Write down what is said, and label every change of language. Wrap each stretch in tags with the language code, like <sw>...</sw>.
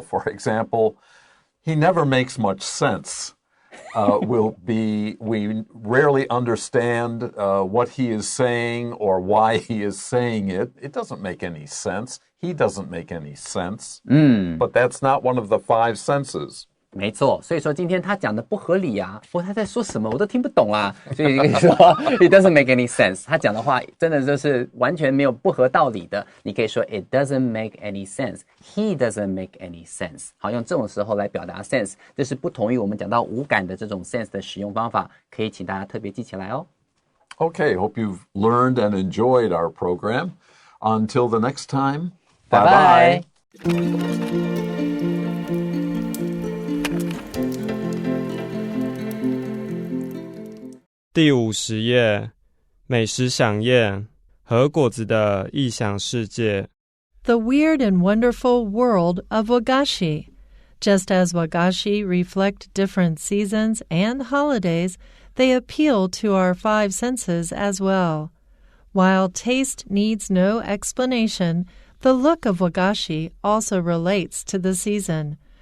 <en>For example, he never makes much sense. We rarely understand what he is saying or why he is saying it. It doesn't make any sense. He doesn't make any sense. But that's not one of the 5 senses.</en> <zh>没错，所以说今天他讲的不合理啊，他在说什么我都听不懂啊，所以跟你说</zh> <en>it doesn't make any sense，</en> <zh>他讲的话真的就是完全没有不合道理的，你可以说 it doesn't make any sense，</zh> <en>he doesn't make any sense，</en> <zh>好，用这种时候来表达 sense， 这是不同于我们讲到五感的这种 sense 的使用方法，可以请大家特别记起来哦。</zh> <en>Okay, hope you've learned and enjoyed our program. Until the next time, bye-bye.</en> <zh>第50页，美食飨宴，和果子的异想世界。</zh> <en>The weird and wonderful world of Wagashi. Just as Wagashi reflect different seasons and holidays, they appeal to our 5 senses as well. While taste needs no explanation, the look of Wagashi also relates to the season.</en>